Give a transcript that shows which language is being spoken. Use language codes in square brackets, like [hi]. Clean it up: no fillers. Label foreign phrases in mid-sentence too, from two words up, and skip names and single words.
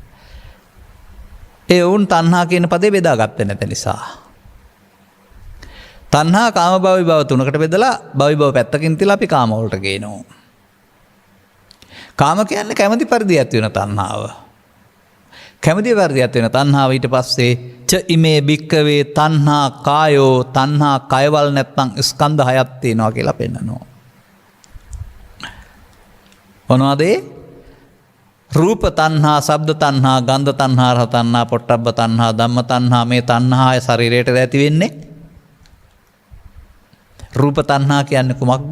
[si] ඒ වුන් තණ්හා කියන පදේ බෙදාගත්තේ නැති නිසා. තණ්හා කාම භව විභව තුනකට බෙදලා භව විභව පැත්තකින් තියලා අපි කාම වලට ගේනවා. කාම කියන්නේ කැමැති පරිදි ඇති වෙන තණ්හාව. කැමැති පරිදි ඇති වෙන තණ්හාව ඊට පස්සේ [pi] ච ඉමේ භික්කවේ තණ්හා කායෝ [si] තණ්හා කයවල් නැත්නම් ස්කන්ධ හයක් තියෙනවා කියලා පෙන්නනවා. මොනවද? රූප තණ්හා, ශබ්ද තණ්හා, ගන්ධ තණ්හා, රස තණ්හා, පොට්ටබ්බ තණ්හා, ධම්ම තණ්හා මේ තණ්හාය ශරීරයට ඇති වෙන්නේ. රූප තණ්හා කියන්නේ කුමක්ද?